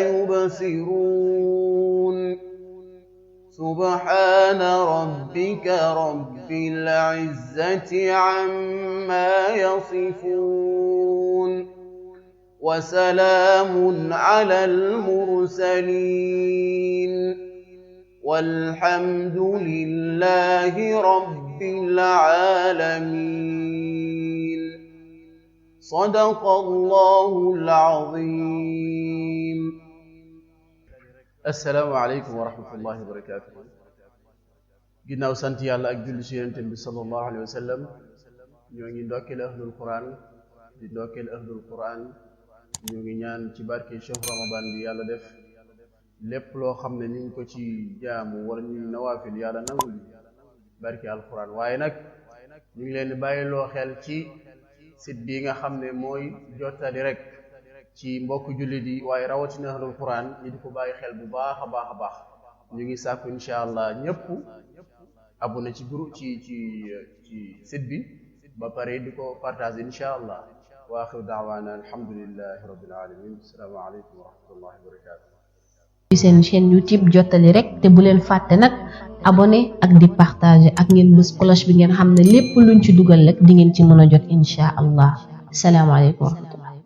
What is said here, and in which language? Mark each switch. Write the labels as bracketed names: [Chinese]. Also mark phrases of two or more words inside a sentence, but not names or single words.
[Arabic] يبصرون سبحان ربك رب العزة عما يصفون وسلام على المرسلين والحمد لله رب العالمين صدق الله العظيم. السلام عليكم ورحمة الله وبركاته. [Wolof] ginnaaw sant yàlla ak julli ci Yonent bi [Arabic] صلى الله عليه وسلم [Wolof] ñoo ngi ndokkeel [Arabic] أهل القرآن [Wolof] di ndokkeel [Arabic] أهل القرآن [Wolof] ñoo ngi ñaan ci barke [Arabic] شهر رمضان [Wolof] bi yàlla def lépp loo xam ne ñu ngi ko ci jaamu wala ñu nawaafil yàlla nangul barke alquran. waaye nag ñu ngi leen di bàyyi loo xel ci site bi nga xam ne mooy jottali rek ci mbokk jullit yi waaye rawatina [Arabic] أهل القرآن [Wolof] ñi di ko bàyyi xel bu baax a baax a baax. ñu ngi sàkku [Arabic] إن شاء الله [Wolof] ñëpp abonné ci groupe ci site bi ba pare di ko partager [Arabic] إن شاء الله. وآخر دعوانا الحمد لله رب العالمين. السلام عليكم ورحمة الله وبركاته. [Wolof] ci seen chaîne YouTube jottali rek te bu leen fàtte nag abonné ak di partager ak ngeen bës cloche bi ngeen xam ne lépp luñ ci dugal rek di ngeen ci mën a jot [Arabic] إن شاء الله. السلام عليكم ورحمة الله.